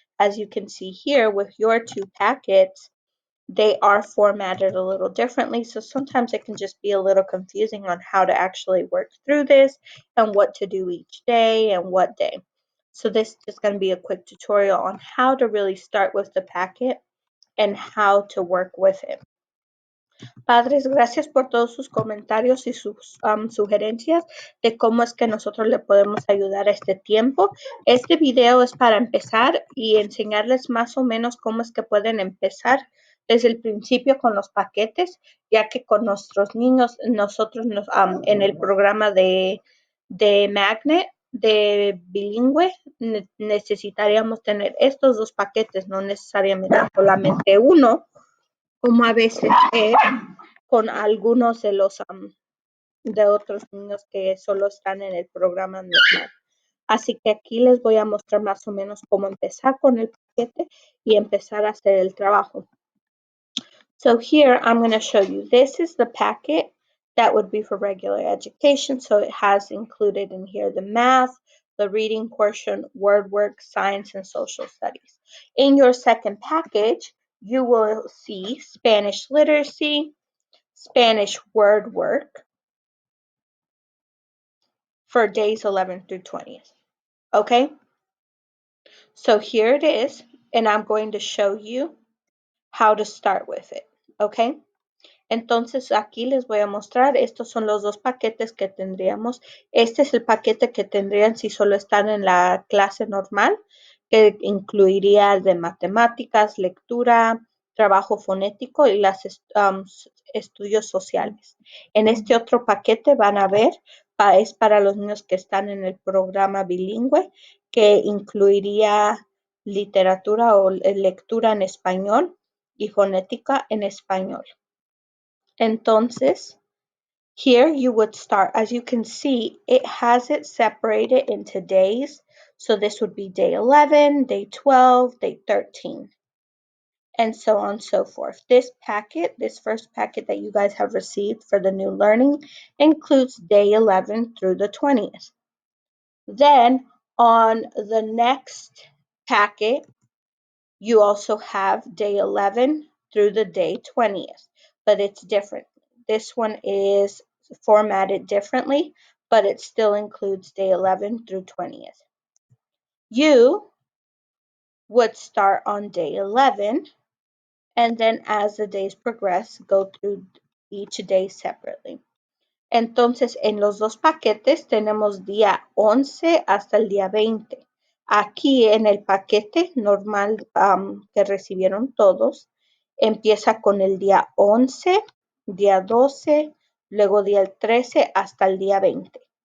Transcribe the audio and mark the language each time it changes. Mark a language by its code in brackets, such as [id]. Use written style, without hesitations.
[en] As you can see here with your two packets, they are formatted a little differently, so sometimes it can just be a little confusing on how to actually work through this and what to do each day and what day. So this is just going to be a quick tutorial on how to really start with the packet and how to work with it. [es] Padres, gracias por todos sus comentarios y sus sugerencias de cómo es que nosotros le podemos ayudar a este tiempo. Este video es para empezar y enseñarles más o menos cómo es que pueden empezar desde el principio con los paquetes, ya que con nuestros niños, nosotros en el programa de Magnet, de bilingüe, necesitaríamos tener estos dos paquetes, no necesariamente solamente uno, como a veces con algunos de los de otros niños que solo están en el programa normal. Así que aquí les voy a mostrar más o menos cómo empezar con el paquete y empezar a hacer el trabajo. [en] So here I'm going to show you, this is the packet that would be for regular education. So it has included in here the math, the reading portion, word work, science, and social studies. In your second package, you will see Spanish literacy, Spanish word work for days 11 through 20th. Okay, so here it is, and I'm going to show you how to start with it. [es] Okay, entonces aquí les voy a mostrar, estos son los dos paquetes que tendríamos. Este es el paquete que tendrían si solo están en la clase normal, que incluiría de matemáticas, lectura, trabajo fonético y los estudios sociales. En este otro paquete van a ver, es para los niños que están en el programa bilingüe, que incluiría literatura o lectura en español y fonética en español. [en] Entonces, here you would start. As you can see, it has it separated into days. So this would be day 11, day 12, day 13, and so on and so forth. This packet, this first packet that you guys have received for the new learning, includes day 11 through the 20th. Then on the next packet, you also have day 11 through the day 20th, but it's different. This one is formatted differently, but it still includes day 11 through 20th. You would start on day 11, and then as the days progress, go through each day separately. [es] Entonces, en los dos paquetes tenemos día 11 hasta el día 20. Aquí en el paquete normal que recibieron todos, empieza con el día 11, día 12, luego día 13 hasta el día 20.